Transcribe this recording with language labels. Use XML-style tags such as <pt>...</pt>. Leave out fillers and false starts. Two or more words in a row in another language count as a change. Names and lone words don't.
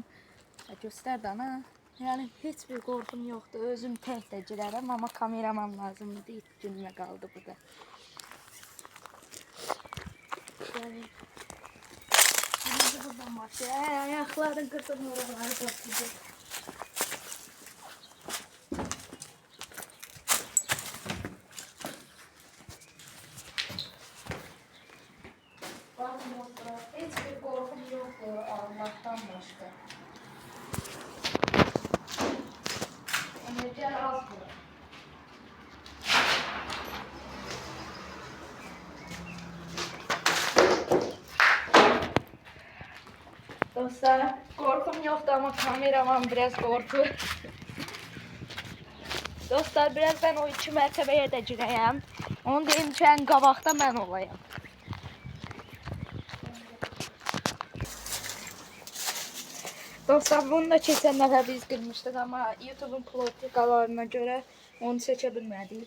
<az>Göstər də ana. Yəni heç bir qorxum yoxdur. Özüm tək də girərəm, amma kameraman lazımdır. İlk günümə qaldı burada. Yəni buradan başlayır. Ayaqları qırdım, oraları qırdım.</az> <tr>Hiç bir korkum yoktu Allah'tan başka.</tr> <az>Enerji az bu.</az> <tr>Dostlar, korkum yoktu ama kameraman biraz korku.</tr> <az>Dostlar, biraz ben o 2 mərtəbəyə də girəyəm. Onu deyim ki, ən qabaqda mən olayım. Dostlar, bunu da keçən dəfə biz qırmışdıq, amma YouTube'un politikalarına görə onu seçə bilmədik.</az>